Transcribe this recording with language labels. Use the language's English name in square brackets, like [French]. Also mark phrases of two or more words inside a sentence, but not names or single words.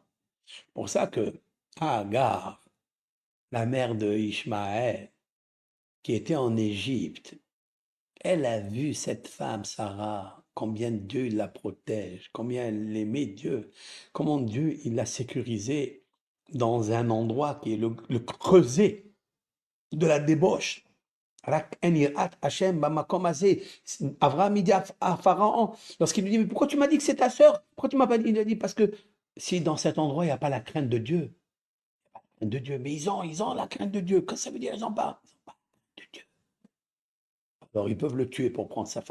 [French] C'est pour ça que Agar, la mère de Ishmaël, qui était en Égypte, elle a vu cette femme, Sarah, combien Dieu la protège, combien elle aimait Dieu, comment Dieu il l'a sécurisée dans un endroit qui est le creuset de la débauche. [Hebrew] רק אין יראת השם במקום הזה. [French] Abraham, il dit à Pharaon, lorsqu'il lui dit, mais pourquoi tu m'as dit que c'est ta sœur? Pourquoi tu m'as pas dit? Il a dit, parce que si dans cet endroit, il n'y a pas la crainte de Dieu, mais ils ont la crainte de Dieu. Qu'est-ce que ça veut dire, ils n'ont pas? Ils ont pas de Dieu. Alors, ils peuvent le tuer pour prendre sa femme.